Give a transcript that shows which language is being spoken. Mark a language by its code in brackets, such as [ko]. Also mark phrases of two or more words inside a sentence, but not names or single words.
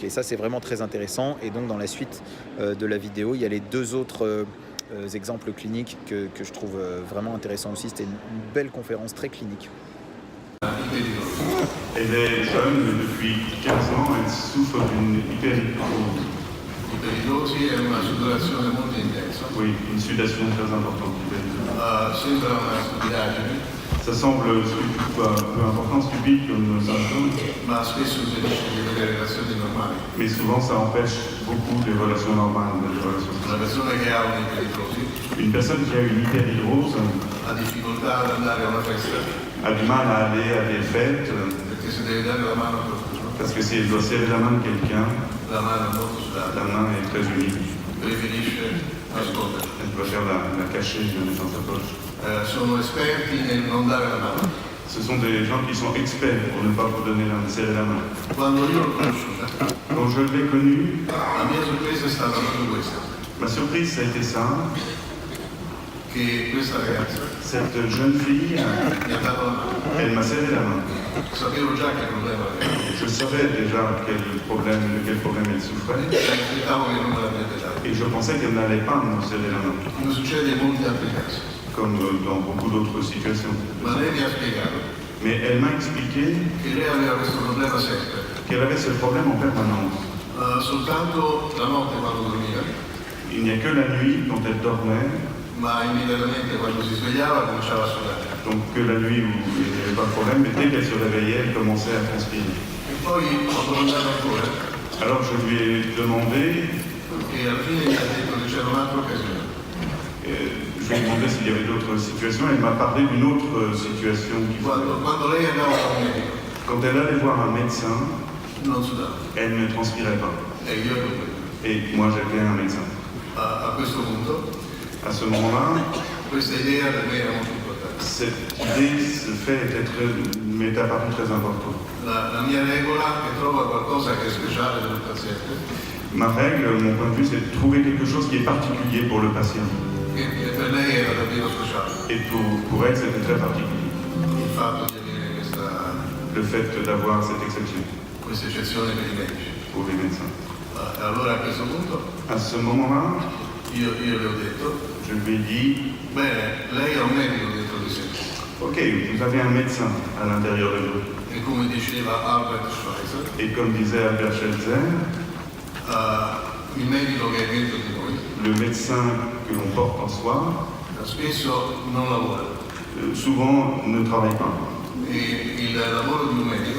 [fr] Et ça, c'est vraiment très intéressant. Et donc, dans la suite de la vidéo, il y a les deux autres exemples cliniques que je trouve vraiment intéressants aussi. C'était une belle conférence très clinique. Elle est jeune, mais depuis 15 ans, elle souffre d'une hyperhidrose. [it] L'iperidrosi è una sudorazione molto intensa. [fr] Oui, une sudation très importante. [it] Sembra una stupidaggine. [fr] Ça semble peu important, stupide comme symptôme. [it] Ma spesso impedisce di avere relazioni normali. [fr] Mais souvent, ça empêche beaucoup les relations normales. [it] Una persona che ha un'iperidrosi. [fr] Une personne qui a une hyperhidrose [it] ha difficoltà ad andare a una festa. [fr] A du mal à aller à des fêtes. [it] Perché se deve dare la mano a qualcuno. [fr] Parce que si elle doit serrer la main de quelqu'un, [it] la mano è molto sudata. [fr] La main est très humide. [it] Preferisce nascondere. [fr] Elle doit faire la cacher, je la mettre dans sa poche. [it] Sono esperti nel non dare la mano. [fr] Ce sont des gens qui sont experts pour ne pas vous donner serrer la main. [it] Quando io l'ho conosciuta, [fr] quand je l'ai connu, [it] la mia sorpresa è stata proprio questa. [fr] Ma surprise, ça a été ça. [it] che questa ragazza [fr] Cette jeune fille, [it] mi ha dato la mano. [fr] elle m'a serré la main. [it] Sapevo già che problema aveva. [fr] Je savais déjà de quel problème elle souffrait [it] Aspettavo che non me l'avrebbe dato. [fr] et je pensais qu'elle n'allait pas me serrer la main, [it] Come succede in molti altri casi. [fr] comme dans beaucoup d'autres situations. [it] Ma lei mi ha spiegato [fr] Mais elle m'a expliqué [it] che lei aveva questo problema sempre. [fr] qu'elle avait ce problème en permanence. [it] Soltanto la notte quando dormiva, [fr] Il n'y a que la nuit quand elle dormait, [it] ma immediatamente quando si svegliava cominciava a sudare. [fr] donc que la nuit où il n'y avait pas de problème, mais dès qu'elle se réveillait, elle commençait à transpirer. [it] E poi ho domandato ancora [fr] Alors je lui ai demandé, [it] e alla fine mi ha detto che c'era un'altra occasione. [fr] je lui ai demandé s'il y avait d'autres situations, elle m'a parlé d'une autre situation qui [it] Quando lei andava da un medico [fr] quand elle allait voir un médecin, [it] non sudava [fr] elle ne transpirait pas. [it] e io ero quello. [fr] Et moi j'étais un médecin. [it] A questo punto [fr] À ce moment-là, [it] questa idea per me era molto importante. [fr] cette idée, ce fait m'est apparu très important. [it] La mia regola è trova qualcosa che è speciale per il paziente, [fr] Ma règle, mon point de vue, c'est de trouver quelque chose qui est particulier pour le patient. [it] che per lei era davvero speciale. [fr] Et pour elle, c'était très particulier. [it] Il fatto di avere [fr] Le fait d'avoir cette exception [it] questa eccezione per i medici. [fr] pour les médecins. [it] Allora a questo punto [fr] À ce moment-là, [it] io le ho detto, [fr] je lui ai dit, [it] bene, lei ha un medico dentro di sé. [fr] ok, vous avez un médecin à l'intérieur de vous. [it] E come diceva Albert Schweitzer, [fr] Et comme disait Albert Schweitzer, [it] il medico che è dentro di noi [fr] le médecin que l'on porte en soi, [it] spesso non lavora. [fr] Souvent ne travaille pas. [it] E il lavoro di un medico